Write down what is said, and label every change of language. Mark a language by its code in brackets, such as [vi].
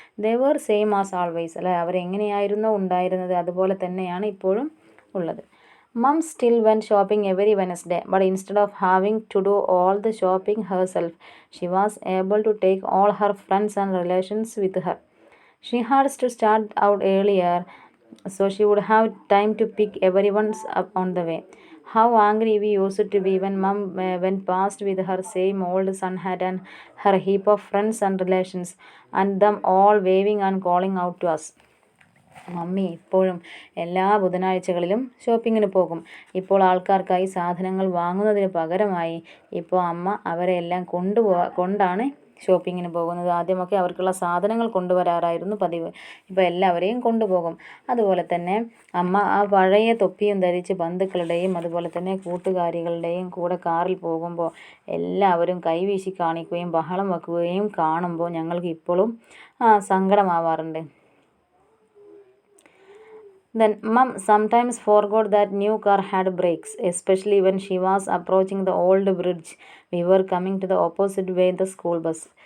[en] they were same as always, [ml] അല്ലെ? അവരെങ്ങനെയായിരുന്നോ ഉണ്ടായിരുന്നത് അതുപോലെ തന്നെയാണ് ഇപ്പോഴും ഉള്ളത്. [en] Mum still went shopping every Wednesday, but instead of having to do all the shopping herself, she was able to take all her friends and relations with her. She had to start out earlier, so she would have time to pick everyone's up on the way. How angry we used to be when Mum went past with her same old sun hat and her heap of friends and relations, and them all waving and calling out to us. [ml] Mummy ഇപ്പോഴും എല്ലാ ബുധനാഴ്ചകളിലും ഷോപ്പിങ്ങിന് പോകും. ഇപ്പോൾ ആൾക്കാർക്കായി സാധനങ്ങൾ വാങ്ങുന്നതിന് പകരമായി ഇപ്പോൾ അമ്മ അവരെ എല്ലാം കൊണ്ടാണ് ഷോപ്പിങ്ങിന് പോകുന്നത്. ആദ്യമൊക്കെ അവർക്കുള്ള സാധനങ്ങൾ കൊണ്ടുവരാറായിരുന്നു പതിവ്. ഇപ്പോൾ എല്ലാവരെയും കൊണ്ടുപോകും. അതുപോലെ തന്നെ അമ്മ ആ പഴയ തൊപ്പിയും ധരിച്ച് ബന്ധുക്കളുടെയും അതുപോലെ തന്നെ കൂട്ടുകാരികളുടെയും കൂടെ കാറിൽ പോകുമ്പോൾ എല്ലാവരും കൈവീശി കാണിക്കുകയും ബഹളം വെക്കുകയും കാണുമ്പോൾ ഞങ്ങൾക്ക് ഇപ്പോഴും സങ്കടമാവാറുണ്ട്. [en] Then mom sometimes forgot that new car had brakes, especially when she was approaching the old bridge. We were coming to the opposite way the school bus.